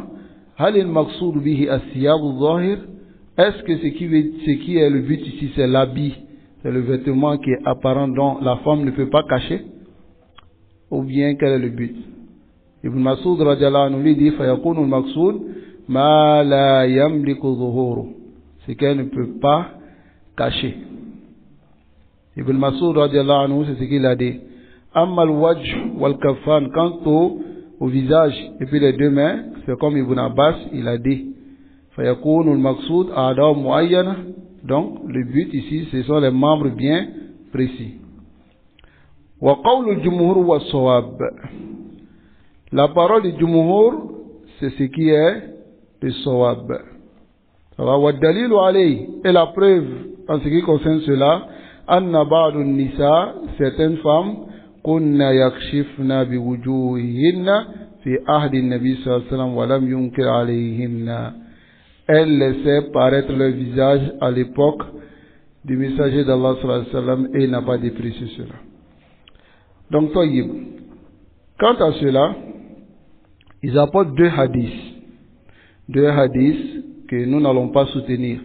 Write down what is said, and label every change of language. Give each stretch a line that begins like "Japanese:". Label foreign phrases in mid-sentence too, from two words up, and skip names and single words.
Arabic: هل المقصود به الثياب الظاهر,
French: est-ce que ce qui est le but ici c'est l'habit, c'est le vêtement qui est apparent dont la femme ne peut pas cacher, ou bien quel est le but?
Arabic: Ibn Mas'ud رضي الله عنه
French: lui dit
Arabic: فيكون المقصود ما لا يملك ظهوره,
French: ce qu'elle ne peut pas cacher. Ibn Mas'ud
Arabic: رضي الله عنه,
French: c'est ce qu'il a dit.
Arabic: أما الوجه والكفان,
French: quant au visage et puis les deux mains, c'est comme Ibn Abbas il a dit.
Arabic: فيكون المقصود أعضاء معينة,
French: donc le but ici ce sont les membres bien précis.
Arabic: وقول الجمهور وصواب,
French: la parole du jumhur c'est ce qui est le sawab.
Arabic: ودليل عليه,
French: et la preuve en ce qui concerne cela,
Arabic: أن بعض النساء,
French: certaines femmes,
Arabic: كن يكشفن بوجوههن في عهد النبي صلى الله عليه وسلم ولم ينكر عليهن,
French: elles laissaient paraître leur visage à l'époque du messager d'Allah
Arabic: صلى الله عليه وسلم
French: et il n'a pas déprécié cela. Donc tayyib, quant à cela, ils apportent deux hadiths que nous n'allons pas soutenir.